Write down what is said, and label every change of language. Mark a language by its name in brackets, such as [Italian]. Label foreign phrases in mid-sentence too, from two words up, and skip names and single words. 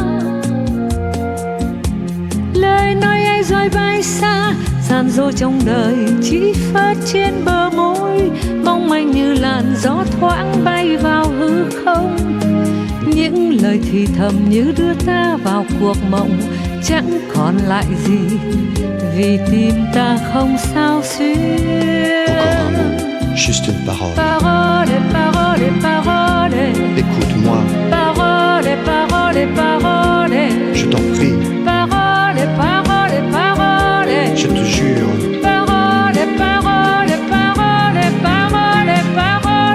[Vietnamese] Lời nói ấy rồi bay xa, gian dối trong đời chỉ phớt trên bờ môi, mong manh như làn gió thoáng bay vào hư không. Những lời thì thầm như đưa ta vào cuộc mộng, chẳng còn lại gì vì tim ta không sao xuyên. [French] Encore un mot, juste une parole. Parole, parole, parole. Écoute-moi. Parole, parole, parole. Je t'en prie. Parole, parole, parole. Je te jure. Parole, parole, parole, parole, parole.